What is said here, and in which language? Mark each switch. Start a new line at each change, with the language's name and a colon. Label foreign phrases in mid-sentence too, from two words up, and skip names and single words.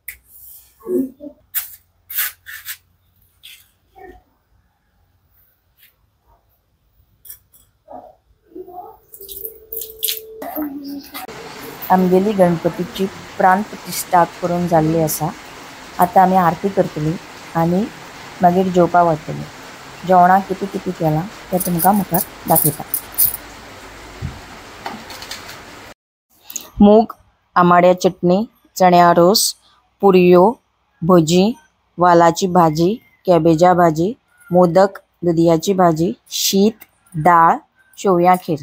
Konkani: आमगेली गणपतीची प्राण प्रतिष्ठा करून झाली असा. आता आम्ही आरती करतली आणि मागीर जेवपा वतली. जेवणाक किती किती केला ते तुमकां मुखार दाखयता. मूग आमाड्या चटणी, चण्या रोस, पुरयो, भजी, वालाची भाजी, कॅबेजा भाजी, मोदक, दुदयाची भाजी, शीत, डाळ, शेवया खीर.